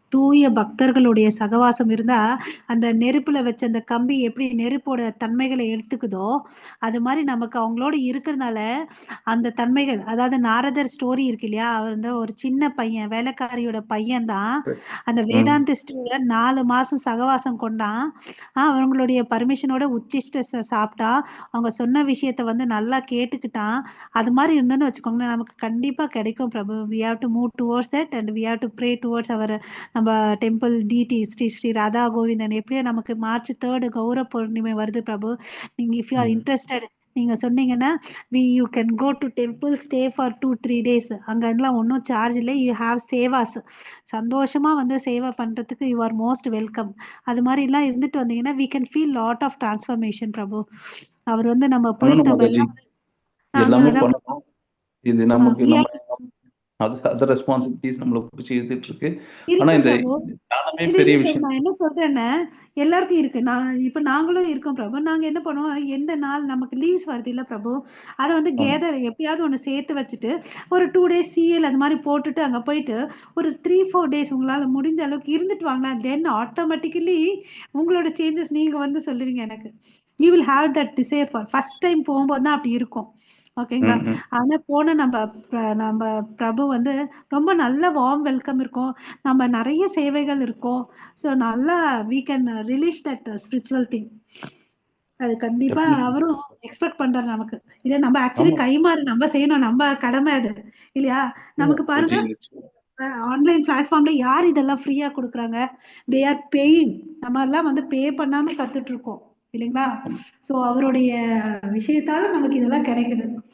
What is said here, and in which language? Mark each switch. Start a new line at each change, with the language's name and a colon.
Tamil: தூய பக்தர்களுடைய சகவாசம் இருந்தா அந்த நெருப்புல வச்ச அந்த கம்பி எப்படி நெருப்போட தன்மைகளை எடுத்துக்குதோ அது மாதிரி நமக்கு அவங்களோட இருக்கிறதுனால அந்த தன்மைகள், அதாவது நாரதர் ஸ்டோரி இருக்கு இல்லையா, அவர் வந்து ஒரு சின்ன பையன், வேலைக்காரியோட பையன் தான் அந்த வேதாந்திஸ்டோட 4 மாசம் சகவாசம் கொண்டான். அவங்களுடைய பர்மிஷனோட உச்சிஷ்ட சாப்பிட்டா, அவங்க சொன்ன விஷயத்த வந்து நல்லா கேட்டுக்கிட்டான். அது மாதிரி இருந்தோன்னு வச்சுக்கோங்களேன், நமக்கு கண்டிப்பா கிடைக்கும் பிரபு.
English: we have to move towards that and we have to pray towards our
Tamil: நம்ம டெம்பிள் டிடி
English: Sri Radha Govindan.
Tamil: எப்படியோ நமக்கு மார்ச் 3 கௌர பௌர்ணிமை வருது பிரபு. நீங்க
English: if you are interested,
Tamil: நீங்க சொன்னீங்கன்னா
English: you can go to temple, stay for 2-3 days.
Tamil: அங்க எல்லாம் ஒன்றும் சார்ஜ் இல்லை.
English: You have sevas.
Tamil: சந்தோஷமா வந்து சேவை பண்றதுக்கு
English: You are most welcome.
Tamil: அது மாதிரி எல்லாம் இருந்துட்டு வந்தீங்கன்னா
English: we can feel lot of transformation
Tamil: பிரபு. அவர் வந்து நம்ம போயிட்டு நம்ம எல்லாமே பண்ணணும். இது நமக்கு அது ரெஸ்பான்சிபிலிட்டிஸ் நம்மள பிடிச்சி எடுத்துட்டு இருக்கு. ஆனா இந்த ஞானமே பெரிய விஷயம். நான் என்ன சொல்றேன்னா எல்லாருக்கும் இருக்கு. இப்ப நாங்களும் இருக்கோம் பிரபு. நாங்க என்ன பண்ணுவோம், எந்த நாள் நமக்கு லீவ்ஸ் வருது இல்ல பிரபு, அதை வந்து கேதர் எப்பயாவது ஒண்ணு சேர்த்து வச்சுட்டு ஒரு 2 days சிஎல் அது மாதிரி போட்டுட்டு அங்க போயிட்டு ஒரு 3-4 days உங்களால முடிஞ்ச அளவுக்கு இருந்துட்டு வாங்க. தென் ஆட்டோமேட்டிக்கலி உங்களோட சேஞ்சஸ் நீங்க வந்து சொல்லுவீங்க எனக்கு.
English: you will have that desire for first time
Tamil: போகும்போது தான் அப்படி இருக்கும். ஓகேங்களா? ஆனா போன நம்ம பிரபு வந்து ரொம்ப நல்ல வார்ம் வெல்கம் இருக்கும். நம்ம நிறைய சேவைகள் இருக்கும். ஸோ நல்லா
English: we can release that spiritual thing.
Tamil: அது கண்டிப்பா அவரும் எக்ஸ்பெக்ட் பண்றாரு நமக்கு. இல்ல நம்ம ஆக்சுவலி கைமாறு நம்ம செய்யணும், நம்ம கடமை அது இல்லையா? நமக்கு பாருங்க ஆன்லைன் பிளாட்ஃபார்ம்ல யார் இதெல்லாம் ஃப்ரீயா கொடுக்குறாங்க?
English: They are paying.
Tamil: நம்ம எல்லாம் வந்து பே பண்ணாம கத்துட்டு இருக்கோம் இல்லைங்களா? சோ அவருடைய விஷயத்தால நமக்கு இதெல்லாம் கிடைக்குது.